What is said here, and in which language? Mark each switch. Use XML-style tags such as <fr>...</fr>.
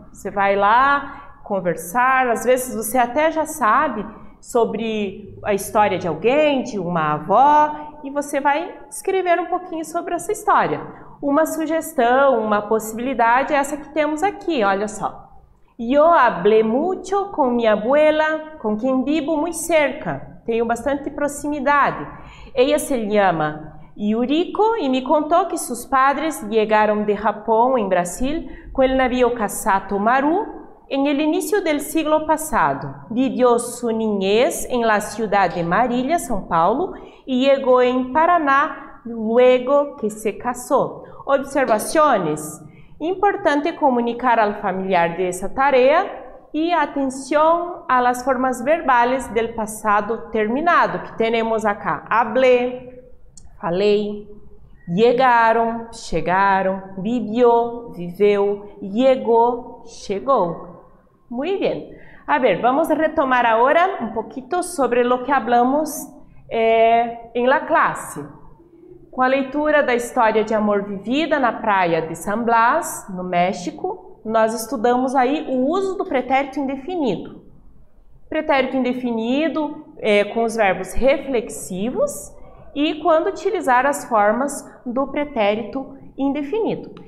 <pt>Você vai lá conversar, às vezes você até já sabe sobre a história de alguém, de uma avó, e você vai escrever um pouquinho sobre essa história. Uma sugestão, uma possibilidade é essa que temos aqui, olha só.</pt> <es>Eu hablé mucho con mi abuela, con quien vivo muy cerca.</es> <pt>Tenho bastante proximidade.</pt> <es>Ella se llama Yuriko y me contó que sus padres llegaron de Japón en Brasil con el navío Kasato Maru en el inicio del siglo pasado. Vivió su niñez en la ciudad de Marília, São Paulo, y llegó en Paraná luego que se casó. Observaciones. Importante comunicar al familiar de esa tarea y atención a las formas verbales del pasado terminado, que tenemos acá. Hablé, falei, llegaron, chegaron, vivió, viveu, llegó, chegou. Muy bien. A ver, vamos a retomar ahora un poquito sobre lo que hablamos en la clase.</es> <pt>Com a leitura da história de amor vivida na praia de San Blas, no México, nós estudamos aí o uso do pretérito indefinido. Pretérito indefinido com os verbos reflexivos e quando utilizar as formas do pretérito indefinido.</pt>